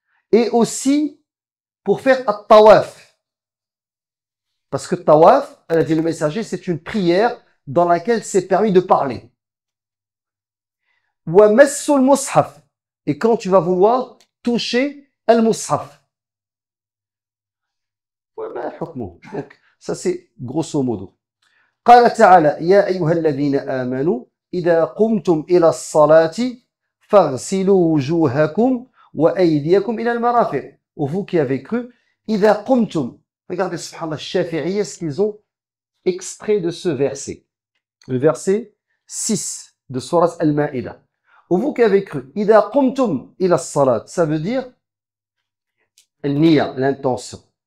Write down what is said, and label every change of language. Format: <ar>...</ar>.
<fr>Et aussi, pour faire at-tawaf. Parce que tawaf, elle a dit le messager, c'est une prière dans laquelle c'est permis de parler.</fr> <ar>Wa massul mushaf.</ar> <fr>Et quand tu vas vouloir toucher al-mushaf. Donc, ça c'est grosso modo.</fr> <ar>قال تعالى يا أيها الذين آمنوا إذا قمتم إلى الصلاة فاغسلوا وجوهكم وأيديكم إلى المرافق.</ar> <fr>Vous qui avez cru,</fr> <ar>إذا قمتم.</ar> <fr>Regardez, subhanallah, Shafi'iyya, ce qu'ils ont extrait de ce verset. Le verset 6 de Sourate Al-Ma'ida. Vous qui avez cru,</fr> <ar>إذا قمتم إلى الصلاة,</ar> <fr>ça veut dire النية, l'intention.</fr>